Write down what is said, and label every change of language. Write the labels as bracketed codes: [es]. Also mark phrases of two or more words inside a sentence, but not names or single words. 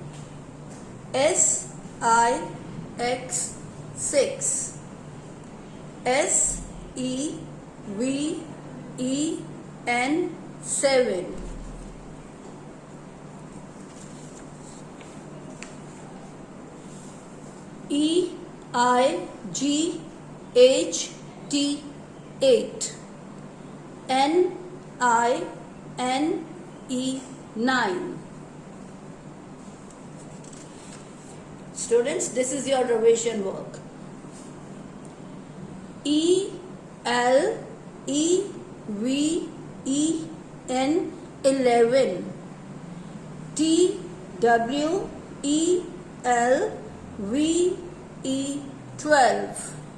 [en] S-I-X 6, S-E-V-E-N 7, E-I-G-H-T 8, N-I-N-E 9. Students, this is your revision work. E-L-E-V-E-N 11, T-W-E-L-V-E 12,